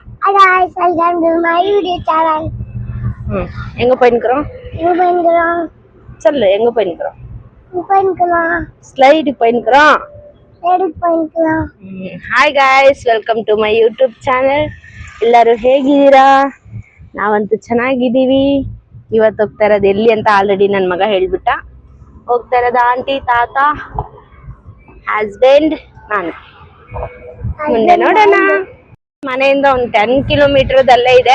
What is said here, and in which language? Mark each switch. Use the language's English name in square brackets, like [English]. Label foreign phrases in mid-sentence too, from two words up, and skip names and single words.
[English] Hi guys, welcome to my YouTube channel. [Tamil] எங்க போயின்னுக்குறோம்? எங்க போயின்னுக்குறோம்? சொல்லு, எங்க போயின்னுக்குறோம்? ஸ்லைடு போயின்னுக்குறோம். போயின்னுக்குறோம். [English] Hi guys, welcome to my YouTube channel. [Kannada] ಎಲ್ಲರೂ ಹೇಗಿದ್ದೀರಾ? ನಾವಂತೂ ಚೆನ್ನಾಗಿದ್ದೀವಿ. ಇವತ್ತು ಹೋಗ್ತಾ ಇರೋದು ಎಲ್ಲಿ ಅಂತ ಆಲ್ರೆಡಿ ನನ್ನ ಮಗ ಹೇಳ್ಬಿಟ್ಟ. ಹೋಗ್ತಾ ಇರೋದು ಆಂಟಿ, ತಾತ, ಹಸ್ಬೆಂಡ್, ನಾನು. ಮುಂದೆ ನೋಡೋಣ. ಮನೆಯಿಂದ ಒಂದು 10 ಕಿಲೋಮೀಟರ್ದಲ್ಲೇ ಇದೆ.